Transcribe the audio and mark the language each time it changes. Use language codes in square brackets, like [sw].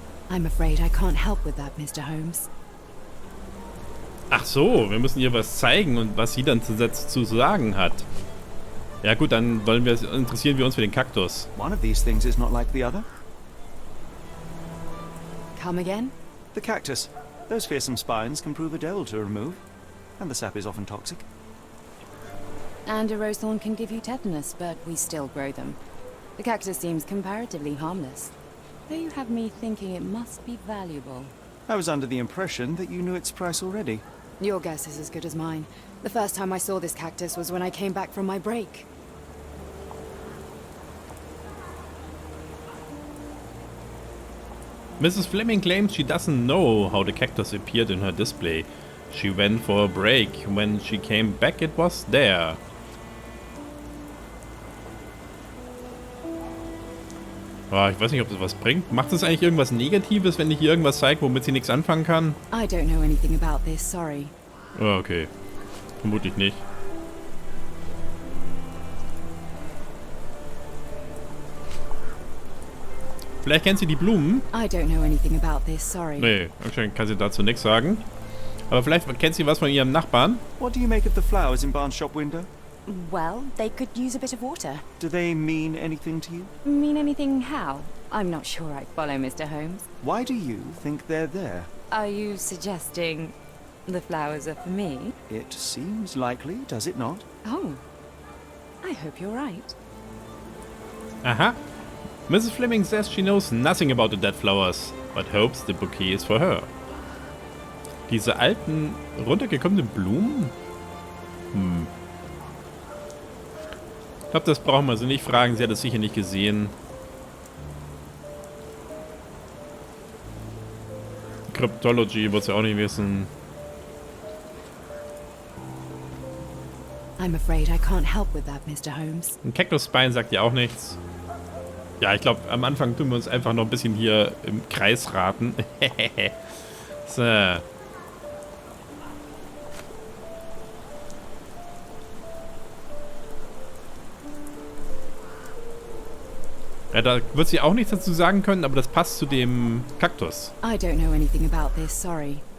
[en] I'm afraid I can't help with that, Mr. Holmes. [de] Ach so, wir müssen ihr was zeigen und was sie dann zu sagen hat. Ja gut, dann interessieren wir uns für den Kaktus. [en] One of these things is not like the other. Come again? The cactus. Those fearsome spines can prove a devil to remove, and the sap is often toxic. And a rose thorn can give you tetanus, but we still grow them. The cactus seems comparatively harmless, though you have me thinking it must be valuable. I was under the impression that you knew its price already. Your guess is as good as mine. The first time I saw this cactus was when I came back from my break. Mrs. Fleming claims she doesn't know how the cactus appeared in her display. She went for a break. When she came back, it was there. [de] Oh, ich weiß nicht, ob das was bringt. Macht es eigentlich irgendwas Negatives, wenn ich hier irgendwas zeige, womit sie nichts anfangen kann? [en] I don't know anything about this, sorry. [de] Oh, okay. Vermutlich nicht. Vielleicht kennt sie die Blumen. [en] I don't know anything about this, sorry. [de] Nee, anscheinend kann sie dazu nichts sagen. Aber vielleicht kennt sie was von ihrem Nachbarn. [en] What do you make of the flowers in Barnes' shop window? Well, they could use a bit of water. Do they mean anything to you? Mean anything how? I'm not sure I follow, Mr. Holmes. Why do you think they're there? Are you suggesting the flowers are for me? It seems likely, does it not? Oh, I hope you're right. Aha. Mrs. Fleming says she knows nothing about the dead flowers, but hopes the bouquet is for her. [de] Diese alten, runtergekommenen Blumen? Ich glaube, das brauchen wir sie nicht fragen. Sie hat es sicher nicht gesehen. Cryptology wird sie auch nicht wissen. [en] I'm afraid I can't help with that, Mr. Holmes. [de] Ein Kaktusbein sagt ja auch nichts. Ja, ich glaube, am Anfang tun wir uns einfach noch ein bisschen hier im Kreis raten. So. Ja, da wird sie auch nichts dazu sagen können, aber das passt zu dem Kaktus. [en] I don't know anything about this, sorry.